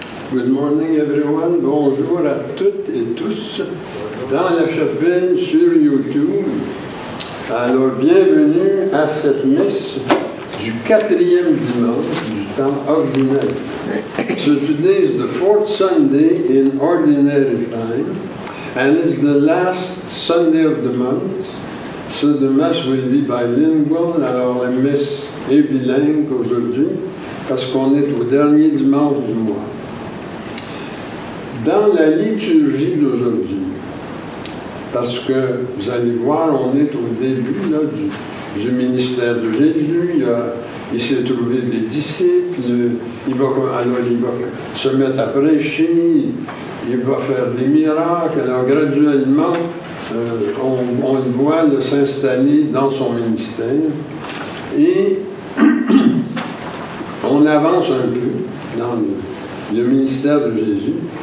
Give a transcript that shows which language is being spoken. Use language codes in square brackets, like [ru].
[en] Good morning everyone, [fr] bonjour à toutes et tous dans la chapelle sur YouTube. Alors bienvenue à cette messe du 4e dimanche du temps ordinaire. [en] So today is the 4th Sunday in ordinary time and it's the last Sunday of the month. So the mass will be bilingual. [fr] Alors la messe est bilingue aujourd'hui parce qu'on est au dernier dimanche du mois. Dans la liturgie d'aujourd'hui, parce que vous allez voir, on est au début là, du ministère de Jésus, il s'est trouvé des disciples, il va se mettre à prêcher, il va faire des miracles, alors graduellement, on le voit s'installer dans son ministère, et on avance un peu dans le ministère de Jésus.